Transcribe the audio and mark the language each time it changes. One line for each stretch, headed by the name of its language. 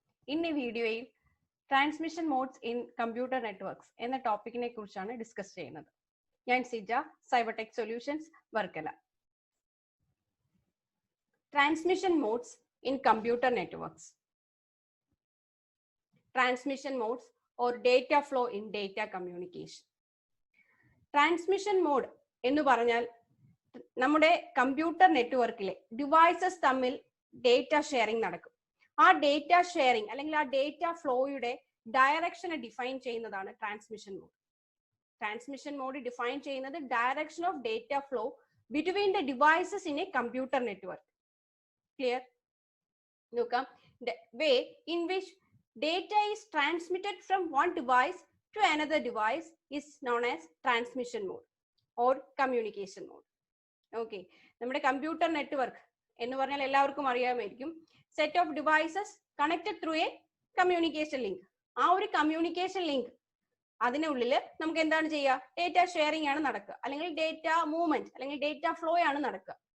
English: In a video, transmission modes in computer networks
Malayalam: എന്ന ടോപ്പിക്കിനെ കുറിച്ചാണ് discuss ചെയ്യുന്നത്. ഞാൻ Sija, സൈബർടെക് solutions, Varkala.
English: Transmission modes in computer networks. Transmission modes or data flow in data communication.
Malayalam: Transmission mode എന്ന് പറഞ്ഞാൽ നമ്മുടെ computer നെറ്റ്വർക്കിലെ devices തമ്മിൽ ഡേറ്റ ഷെയറിംഗ് നടക്കും. ആ ഡേറ്റ ഷെയറിംഗ് അല്ലെങ്കിൽ ആ ഡേറ്റ ഫ്ലോയുടെ ഡയറക്ഷനെ ഡിഫൈൻ ചെയ്യുന്നതാണ് transmission mode.
English: Transmission mode define ചെയ്യുന്നത് direction of data flow between the devices in a computer network.
Malayalam: Clear? നോക്കാം.
English: The way in which data is transmitted from one device to another device is known as transmission mode or communication mode.
Malayalam: Okay, നമ്മുടെ computer network എന്ന് പറഞ്ഞാൽ എല്ലാവർക്കും അറിയാമായിരിക്കും.
English: Set of devices connected through a communication link.
Malayalam: ആ ഒരു communication link അതിനുള്ളിൽ നമുക്ക് എന്താണ് ചെയ്യുക? ഡേറ്റ ഷെയറിംഗ് ആണ് നടക്കുക, അല്ലെങ്കിൽ ഡേറ്റ മൂവ്മെന്റ് അല്ലെങ്കിൽ ഡേറ്റ ഫ്ലോ ആണ് നടക്കുക.